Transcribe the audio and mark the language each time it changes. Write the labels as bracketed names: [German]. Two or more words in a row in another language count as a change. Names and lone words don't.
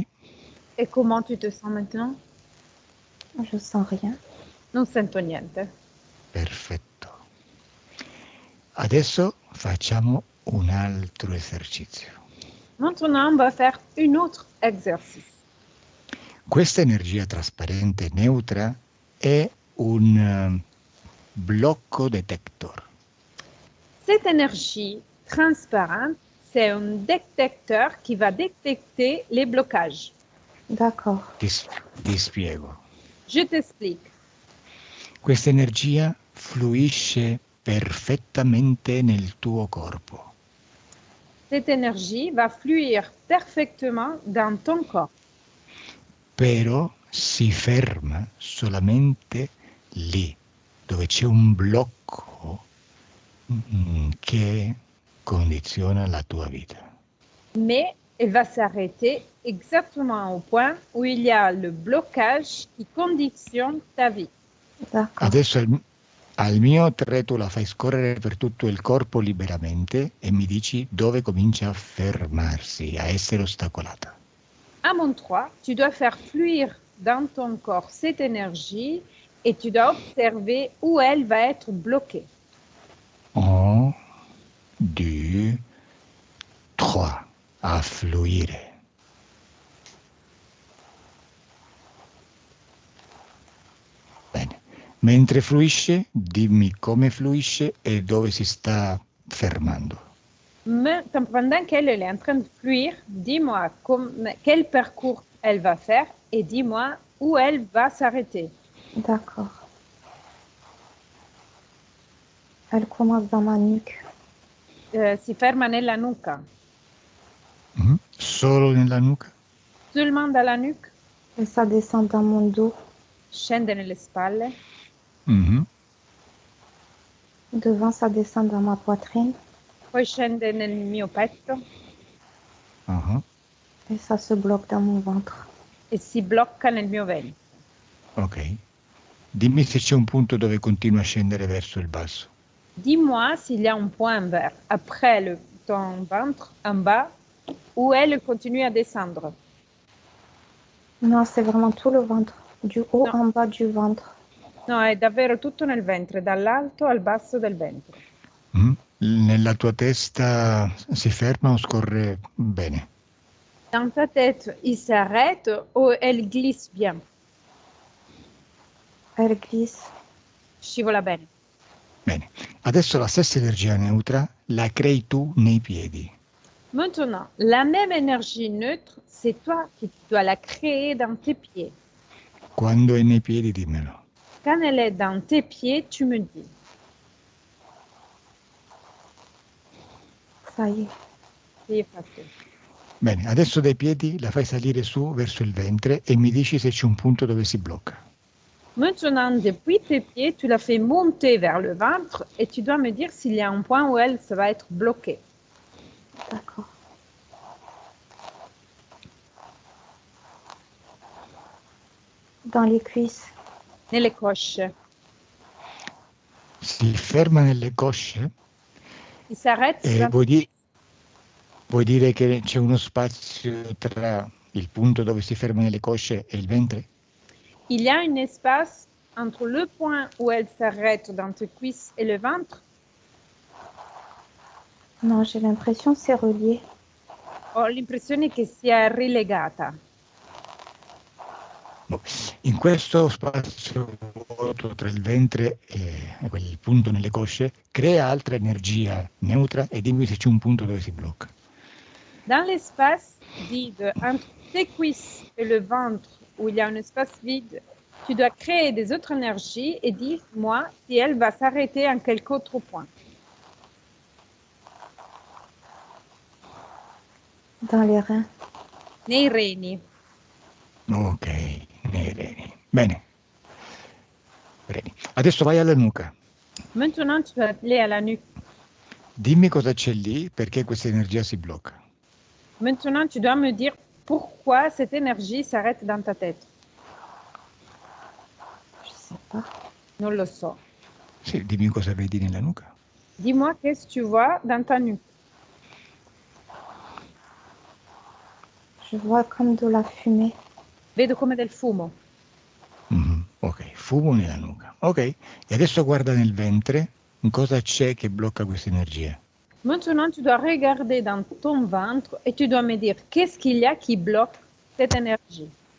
[French] Et comment tu te sens maintenant? Je sens rien. [Italian] Non sento niente. Perfetto. Adesso facciamo un altro esercizio. [French] Maintenant, on va faire un autre exercice. [Italian] Questa energia trasparente neutra è un blocco detector. [French] Cette énergie transparente, c'est un détecteur qui va détecter les blocages. D'accord. [Italian] Ti spiego. [French] Je t'explique. [Italian] Questa energia fluisce perfettamente nel tuo corpo. [French] Cette énergie va fluire parfaitement dans ton corps. [Italian] Però si ferma solamente lì, dove c'è un blocco che condiziona la tua vita. [French] Mais elle va s'arrêter exactement au point où il y a le blocage qui conditionne ta vie. D'accord. [Italian] Adesso al mio 3 tu la fai scorrere per tutto il corpo liberamente e mi dici dove comincia a fermarsi, a essere ostacolata. [French] À mon 3, tu dois faire fluire dans ton corps cette énergie et tu dois observer où elle va être bloquée. [Italian] 1, 2, 3. A fluire. Bene. Mentre fluisce, dimmi come fluisce e dove si sta fermando. [French] Mais pendant qu'elle est en train de fluire, dis-moi quel parcours elle va faire et dis-moi où elle va s'arrêter. D'accord. Elle commence dans ma nuque. [Italian] Si ferma nella nuca. Solo nella nuca? [French] Seulement dans la nuque, Et ça descend dans mon dos. [Italian] scende nelle spalle, Mhm. [French] Devant, ça descend dans ma poitrine. [Italian] poi scende nel mio petto Ah, [French] Et ça se bloque dans mon ventre. [Italian] e si blocca nel mio ventre. ok. Dimmi se c'è un punto dove continua a scendere verso il basso. [French] Dis-moi s'il y a un point vert après ton ventre en bas où elle continue à descendre. Non, c'est vraiment tout le ventre. Du haut [Italian] No. [French] en bas du ventre. [Italian] No, è davvero tutto nel ventre, dall'alto al basso del ventre. Nella tua testa si ferma o scorre bene? [French] Dans ta tête, il s'arrête ou elle glisse bien, Elle glisse. [Italian] scivola bene. Bene. Adesso la stessa energia neutra la crei tu nei piedi. [French] Maintenant, la même énergie neutre, c'est toi qui dois la créer dans tes pieds. [Italian] Quando è nei piedi, dimmelo. [French] Quand elle est dans tes pieds, tu me dis. Ça y est. [Italian] C'est fatto. Bene, adesso dai piedi la fai salire su verso il ventre e mi dici se c'è un punto dove si blocca. [French] Maintenant, depuis tes pieds, tu la fais monter vers le ventre et tu dois me dire s'il y a un point où elle ça va être bloquée. D'accord. Dans les cuisses. [Italian] Nelle cosce. Si ferma nelle cosce [French] Il s'arrête. [Italian] e vuoi dire che c'è uno spazio tra il punto dove si fermano le cosce e il ventre? [French] Il y a un espace entre le point où elle s'arrête dans tes cuisses et le ventre? Non, j'ai l'impression que c'est relié. [Italian] Ho l'impressione che sia rilegata. In questo spazio vuoto tra il ventre e quel punto nelle cosce, crea altra energia neutra e dimmi se c'è un punto dove si blocca. [French] Dans l'espace vide entre tes cuisses et le ventre, où il y a un espace vide, tu dois créer des autres énergies et dis-moi si elle va s'arrêter en quelque autre point. Dans les reins. [Italian] Nei reni. Ok, nei reni. Bene. Reni. Adesso vai alla nuca. [French] Maintenant, tu vas aller à la nuque. [Italian] Dimmi cosa c'è lì, perché questa energia si blocca. [French] Maintenant, tu dois me dire pourquoi cette énergie s'arrête dans ta tête. Je sais pas. [Italian] Non lo so. Sì, dimmi cosa vedi nella nuca. [French] Dis-moi qu'est-ce que tu vois dans ta nuque. Je vois comme de la fumée. [Italian] Vedo come del fumo. Ok, fumo nella nuca. Ok, e adesso guarda nel ventre, cosa c'è che blocca questa energia. [French] Maintenant, tu dois regarder dans ton ventre et tu dois me dire qu'est-ce qu'il y a qui bloque cette énergie.